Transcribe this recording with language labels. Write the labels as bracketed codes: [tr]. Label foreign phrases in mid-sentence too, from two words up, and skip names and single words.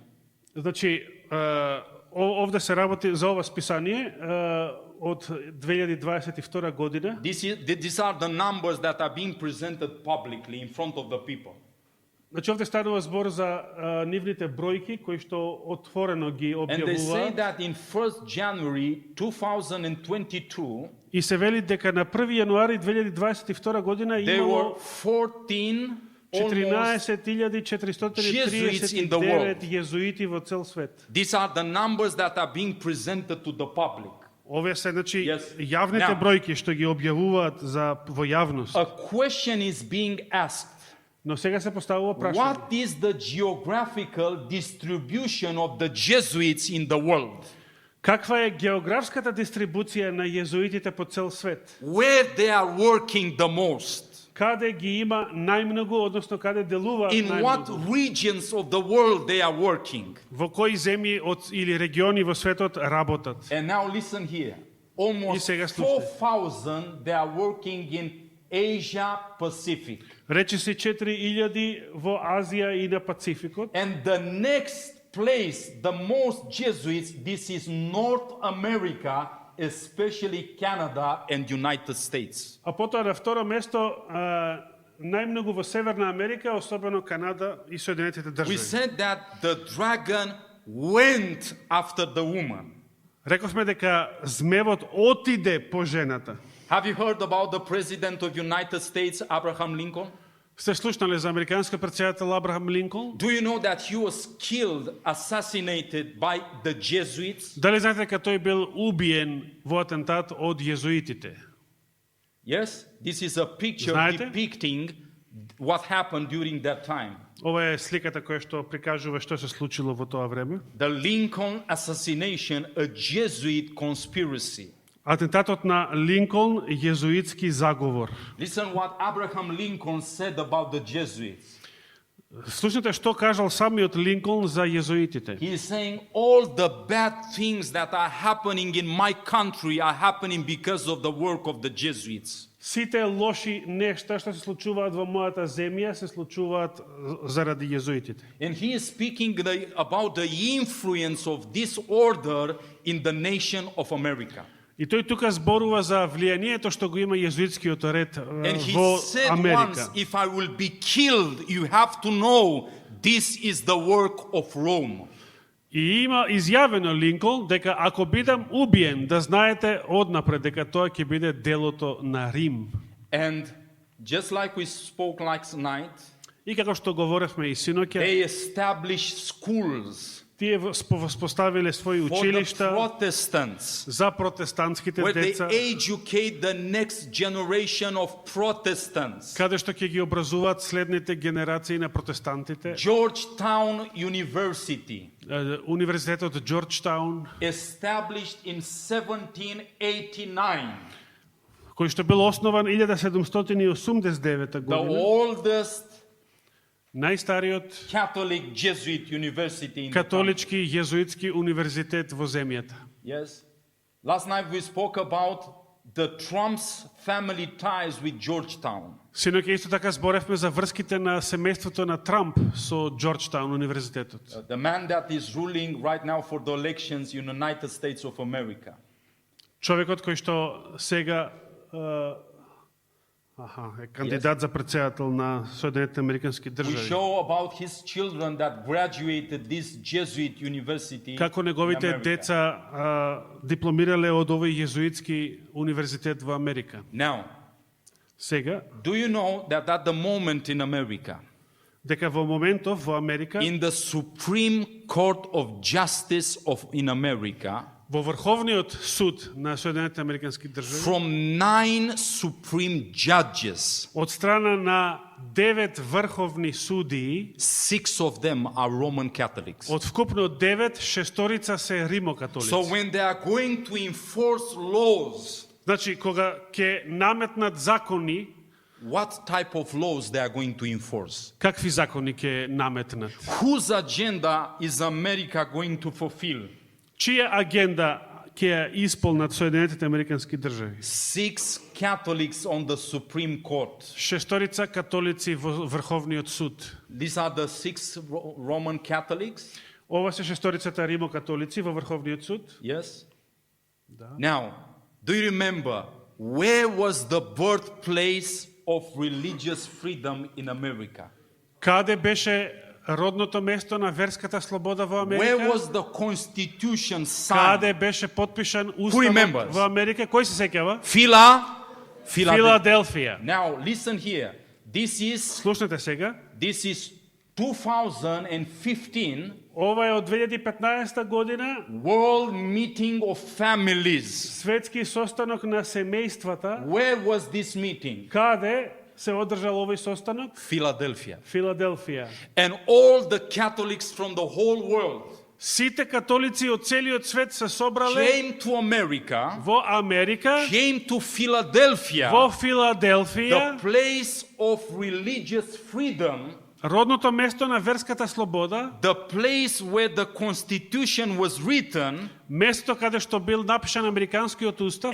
[mk] Значи, овде се работи за ова списание од 2022 година. [en] These are the numbers that are being presented publicly in front of the people. [mk] Значи, овде станува збор за нивните бројки кои што отворено ги [en] And they say [mk] објавуваат. [en] that in 1st January 2022, [mk] И се вели дека на 1 јануари 2022 година [en] there were [mk] имало [en] 14 almost. [mk] 14.439 језуити во цел свет. [en] These are the numbers that are being presented to the public. [mk] Овие се, значи, [en] Yes. [mk] јавните [en] Now. [mk] бројки што ги објавуваат во јавност. [en] A question is being asked. [mk] Но сега се поставува прашање. [en] What is the geographical distribution of the Jesuits in the world? [mk] Каква е географската дистрибуција на језуитите по цел свет? [en] Where they are working the most? [mk] Каде ги има најмногу, односно каде делуваат [en] In what [mk] најмногу? [en] regions of the world they are working? [mk] Во кои земји или региони во светот работат? [en] And now listen here. [mk] И [en] Almost [mk] сега слушајте. [en] 4,000 they are working in Asia Pacific. [mk] Речиси 4.000 во Азија и на Пацификот. [en] And the next place, the most Jesuits, this is North America, especially Canada and United States. [mk] А потоа на второ место најмногу во Северна Америка, особено Канада и Соединетите [en] We [mk] држави. [en] said that the dragon went after the woman. [mk] Рековме дека змевот отиде по жената. [en] Have you heard about the president of United States, Abraham Lincoln? [mk] Сте слушнале за американскиот претседател Абрахам Линколн? [en] Do you know that he was killed, assassinated by the Jesuits? [mk] Дали знаете дека тој бил убиен во атентат од језуитите? [en] Yes, this is a picture [mk] Знаете? [en] depicting what happened during that time. [mk] Ова е сликата која што прикажува што се случило во тоа време. [en] The Lincoln assassination, a Jesuit conspiracy. [mk] Атентатот на Линколн, језуитски заговор. [en] Listen what Abraham Lincoln said about the Jesuits. [mk] Слушнете што кажал самиот Линколн за језуитите. [en] He is saying all the bad things that are happening in my country are happening because of the work of the Jesuits. [mk] Сите лоши нешта што се случуваат во мојата земја се случуваат заради језуитите. [en] And he is speaking about the influence of this order in the nation of America. [mk] И тој тука зборува за влијанието што го има језуитскиот ред [en] And he [mk] во [en] said [mk] Америка. [en] once, if I will be killed, you have to know this is the work of Rome. [mk] И има изјавено Линколн дека ако бидам убиен, да знаете однапред дека тоа ќе биде делото на Рим. [en] And just like we spoke last night, [mk] И како што говоревме и синоќа, [en] they established schools [mk] тие воспоставиле своји [en] for the [mk] училишта [en] Protestants, [mk] за протестантските [en] where they [mk] деца, [en] educate the next generation of Protestants. [mk] каде што ќе ги образуваат следните генерации на протестантите. [en] Georgetown University, [mk] Универзитетот Џорџтаун, [en] established in 1789, [mk] кој што бил основан 1789 [en] the [mk] година, [en] oldest [mk] најстариот [en] Catholic Jesuit University in the country. [mk] католички језуитски универзитет во земјата. [en] Yes. Last night we spoke about the Trump's family ties with Georgetown. [mk] Синоќа исто така зборевме за врските на семејството на Трамп со Џорџтаун универзитетот. [en] The man that is ruling right now for the elections in the United States of America. [mk] Човекот кој што сега е кандидат за председател на Соединетите американски [en] We [mk] држави. [en] show about his children that graduated this Jesuit university [mk] Како [en] in [mk] неговите [en] America. [mk] деца дипломирале од овој језуитски универзитет во Америка. [en] Now, [mk] Сега, [en] do you know that at the moment in America, [mk] дека во моментов во Америка, [en] in the Supreme Court of Justice in America, [mk] во Врховниот суд на Соединетите американски држави, [en] from 9 Supreme judges, [mk] од страна на 9 врховни судии, [en] 6 of them are Roman Catholics. [mk] од вкупно 9, шесторица се римокатолици. [en] So when they are going to enforce laws, [mk] Значи, кога ќе наметнат закони, [en] what type of laws they are going to enforce? [mk] какви закони ќе наметнат? [en] Whose agenda is America going to fulfill? [mk] Чија агенда ќе ја исполнат Соединетите американски држави? [en] 6 Catholics on the Supreme Court. [mk] Шесторица католици во Врховниот суд. [en] These are the 6 Roman Catholics. [mk] Ова се шесторицата римокатолици во Врховниот суд. [en] Yes? Now, do you remember where was the birthplace of religious freedom in America? [mk] Каде беше родното место на верската слобода во [en] Where [mk] Америка? [en] was the Constitution [mk] Каде [en] signed? [mk] беше подпишан [en] remembers? [mk] уставот во Америка? Кој се сеќава? Philadelphia. Филаделфија. [en] Now, listen here. This is [mk] Слушнете сега. 2015 Ова е од 2015 година, [en] World Meeting of Families. [mk] светски состанок на семејствата. [en] Where was this meeting? [mk] Каде се одржал овој состанок? Philadelphia. Филаделфија. [en] And all the Catholics from the whole world [mk] Сите католици од целиот свет се собрале [en] came to America, [mk] во Америка, [en] came to Philadelphia, [mk] во [en] the [mk] Филаделфија, [en] place of religious freedom, [mk] родното место на верската слобода, [en] the place where the Constitution was written, [mk] место каде што бил напишан американскиот устав,